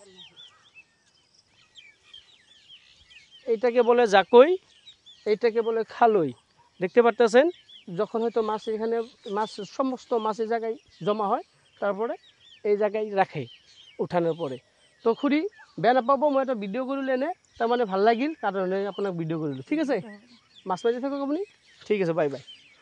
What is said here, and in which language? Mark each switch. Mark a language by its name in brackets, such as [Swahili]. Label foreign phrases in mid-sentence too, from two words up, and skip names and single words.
[Bangla] এইটাকে বলে জাকই, এইটাকে বলে খালই। দেখতে পারতেছেন যখন হয়তো মাছ এখানে সমস্ত মাছের জায়গায় জমা হয়, তারপরে এই জায়গায় রাখে উঠানোর পরে। [Assamese] তো খুঁড়ি বেয়া নাপাব, মই এটা ভিডিঅ' কৰিলোঁ এনে, তাৰমানে ভাল লাগিল কাৰণে আপোনাক ভিডিঅ' কৰিলোঁ। [Bangla] ঠিক আছে, [Assamese] মাছ মাৰি থাকক আপুনি। [Bangla] ঠিক আছে, [English] bye bye.